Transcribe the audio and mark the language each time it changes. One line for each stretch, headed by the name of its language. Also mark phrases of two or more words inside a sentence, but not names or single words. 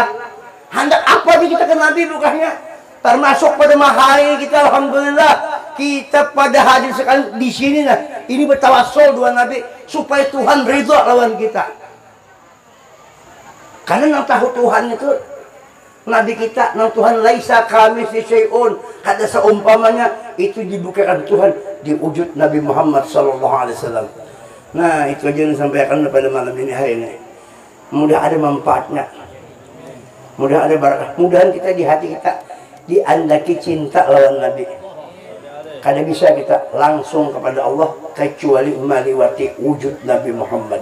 Banjar: Hendak apa nih kita ke Nabi bukannya? Termasuk pada hari kita alhamdulillah kita pada hadir sekali di sini nah. Ini bertawassul dua Nabi supaya Tuhan ridha lawan kita. Karena yang tahu Tuhan itu Nabi kita, nang Tuhan
Arabic: ليس كمثله شيء.
Banjar: Kada seumpamanya itu dibukakan Tuhan di wujud Nabi Muhammad
Arabic: صلى الله عليه وسلم.
Banjar: Nah, itu aja yang disampaikan pada malam ini hari ini. Mudah ada manfaatnya. Mudah ada barakah. Mudahan kita di hati kita diandaki cinta lawan Nabi. Kada bisa kita langsung kepada Allah kecuali meliwati wujud Nabi Muhammad.